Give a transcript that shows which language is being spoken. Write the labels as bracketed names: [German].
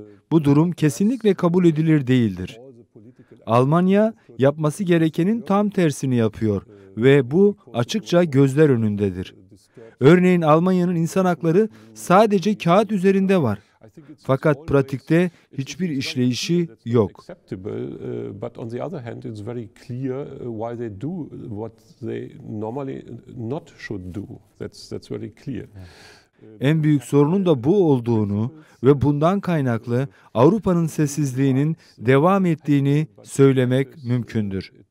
[Turkish] Bu durum kesinlikle kabul edilir değildir. Almanya yapması gerekenin tam tersini yapıyor ve bu açıkça gözler önündedir. Örneğin Almanya'nın insan hakları sadece kağıt üzerinde var. Fakat pratikte hiçbir işleyişi yok. [English] acceptable, but on the other hand, it's very clear why they do what they normally not should do. That's very clear. [Turkish] En büyük sorunun da bu olduğunu ve bundan kaynaklı Avrupa'nın sessizliğinin devam ettiğini söylemek mümkündür.